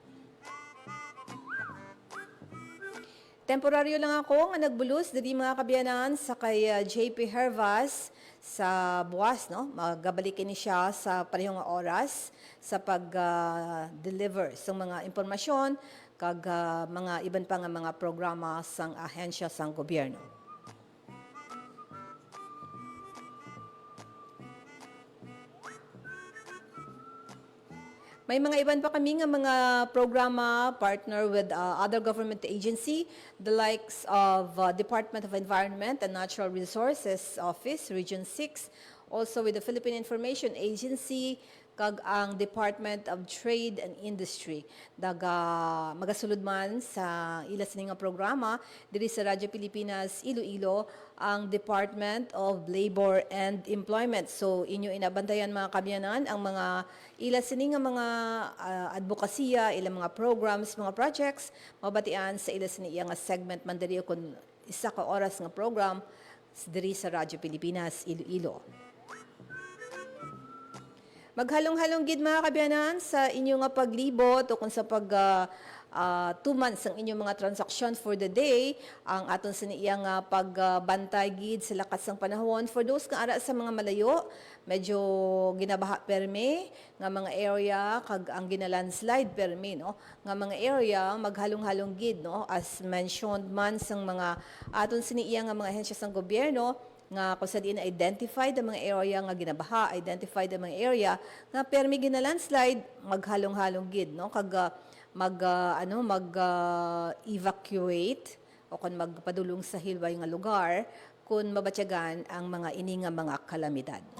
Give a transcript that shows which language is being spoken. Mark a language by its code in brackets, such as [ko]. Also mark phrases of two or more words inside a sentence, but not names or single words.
[hil] Temporaryo lang ako nga nagbulos diri mga kabyanan sa kay JP Hervas sa buwas no magabalikin ni siya sa parehong oras sa pag-deliver sa mga impormasyon kag mga iban pa nga mga programa sang ahensya sang gobyerno. May mga iban pa kami nga mga programa [en] partner with other government agency, the likes of [hil] Department of Environment and Natural Resources Office, Region 6, [en] also with the [hil] Philippine Information Agency, kag ang Department of Trade and Industry. Magasulod man sa ila sining nga programa diri sa Radyo Pilipinas Iloilo ang Department of Labor and Employment. So inyo inabantayan mga kabyanan ang mga ila sining nga mga advokasya, ila mga programs, mga projects mabatian sa ila sining nga segment man diri kun isa ka oras nga program diri sa Radyo Pilipinas Iloilo. Maghalong-halong gid mga kabyanan sa inyong nga paglibot o kung sa 2 months ang inyong mga transaction [en] for the day, [hil] ang aton sa iyang pagbantay gid sa lakas ng panahon. [en] For those [hil] nga ara sa mga malayo, medyo ginabaha permi nga mga area kag ang ginalandslide permi no nga mga area maghalong-halong gid no [en] as mentioned [hil] man sang mga aton sa iyang nga mga ahensya sang gobyerno nga kung sa diin identified ang mga area nga ginabaha, identified ang mga area nga permi ginalandslide maghalong-halong gid no kag evacuate o kung magpadulong sa hilway nga lugar kung mabatyagan ang mga ini nga mga kalamidad.